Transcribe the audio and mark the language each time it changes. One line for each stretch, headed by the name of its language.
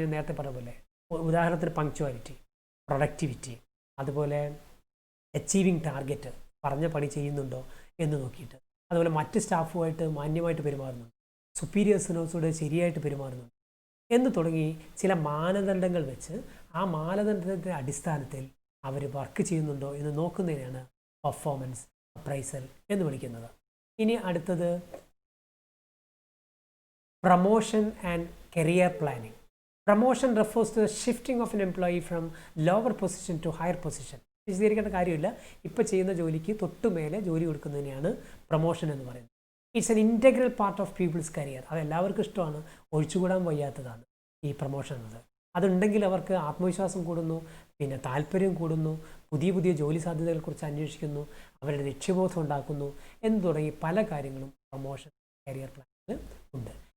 Malayalam: ഞാൻ നേരത്തെ പറഞ്ഞ പോലെ ഉദാഹരണത്തിന് പങ്ക്ച്വാലിറ്റി, പ്രൊഡക്ടിവിറ്റി, അതുപോലെ അച്ചീവിങ് ടാർഗറ്റ്, പറഞ്ഞ പണി ചെയ്യുന്നുണ്ടോ എന്ന് നോക്കിയിട്ട്, അതുപോലെ മറ്റ് സ്റ്റാഫുമായിട്ട് മാന്യമായിട്ട് പെരുമാറുന്നുണ്ട്, സുപ്പീരിയേഴ്സിനോട് ശരിയായിട്ട് പെരുമാറുന്നുണ്ട് എന്ന് തുടങ്ങി ചില മാനദണ്ഡങ്ങൾ വെച്ച് ആ മാനദണ്ഡത്തിൻ്റെ അടിസ്ഥാനത്തിൽ അവർ വർക്ക് ചെയ്യുന്നുണ്ടോ എന്ന് നോക്കുന്നതിനാണ് പെർഫോമൻസ് അപ്രൈസൽ എന്ന് വിളിക്കുന്നത്. ഇനി അടുത്തത്
English: Promotion and career planning. Promotion refers to the shifting of an employee from lower position to higher position.
Malayalam: വിശദീകരിക്കേണ്ട കാര്യമില്ല. ഇപ്പോൾ ചെയ്യുന്ന ജോലിക്ക് തൊട്ടുമേലെ ജോലി കൊടുക്കുന്നതിനെയാണ് പ്രൊമോഷൻ എന്ന് പറയുന്നത്.
English: It's an integral part of people's career.
Malayalam: അത് എല്ലാവർക്കും ഇഷ്ടമാണ്. ഒഴിച്ചുകൂടാൻ വയ്യാത്തതാണ് ഈ പ്രൊമോഷൻ എന്നത്. അതുണ്ടെങ്കിൽ അവർക്ക് ആത്മവിശ്വാസം കൂടുന്നു, പിന്നെ താല്പര്യം കൂടുന്നു, പുതിയ പുതിയ ജോലി സാധ്യതകളെക്കുറിച്ച് അന്വേഷിക്കുന്നു, അവരുടെ ലക്ഷ്യബോധം ഉണ്ടാക്കുന്നു എന്ന് തുടങ്ങി പല കാര്യങ്ങളും പ്രൊമോഷൻ കരിയർ പ്ലാനിൽ ഉണ്ട്.